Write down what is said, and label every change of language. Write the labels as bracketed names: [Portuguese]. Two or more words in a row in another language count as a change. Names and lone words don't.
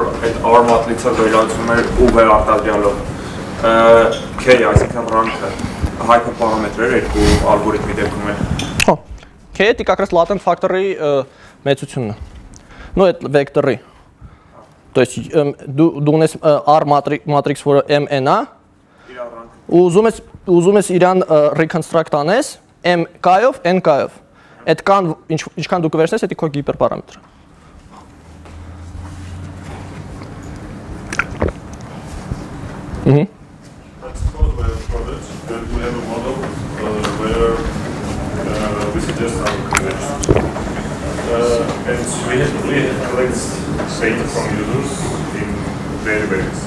[English] Okay, I think I'm wrong. [Armenian] hyperparametrեր երկու ալգորիթմի դեպքում է։ Հա։ K-ը [Russian] как раз [English] latent factor- [Armenian] ի մեծությունն է։ [Russian] Ну, это векторы. То есть [Armenian] դու ունես [English] R matrix, [Armenian] որը MN-ա, ուզում ես իրան reconstruct անես M k-ով, N k-ով։ Այդ կան ինչքան դու կվերցնես, դա քո հիպերպարամետրը։ [English] Let's suppose we have a product that we have a model where we suggest our conventions. And we collect data from users in variables.